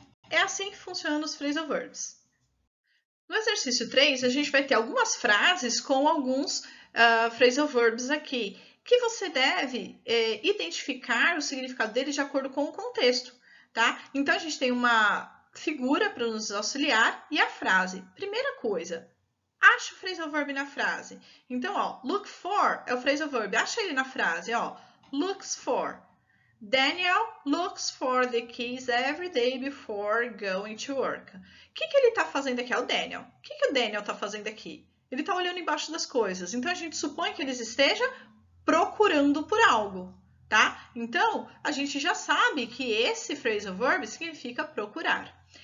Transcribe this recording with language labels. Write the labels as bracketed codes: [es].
[pt] É assim que funcionam os phrasal verbs. No exercício 3, a gente vai ter algumas frases com alguns phrasal verbs aqui, que você deve identificar o significado deles de acordo com o contexto, tá? Então, a gente tem uma figura para nos auxiliar e a frase. Primeira coisa, acha o phrasal verb na frase. Então, ó, look for é o phrasal verb. Acha ele na frase, ó. Looks for. [en] Daniel looks for the keys every day before going to work. [pt] O que ele está fazendo aqui? É o Daniel. O que o Daniel está fazendo aqui? Ele está olhando embaixo das coisas. Então, a gente supõe que ele esteja procurando por algo, tá? Então, a gente já sabe que esse phrasal verb significa procurar.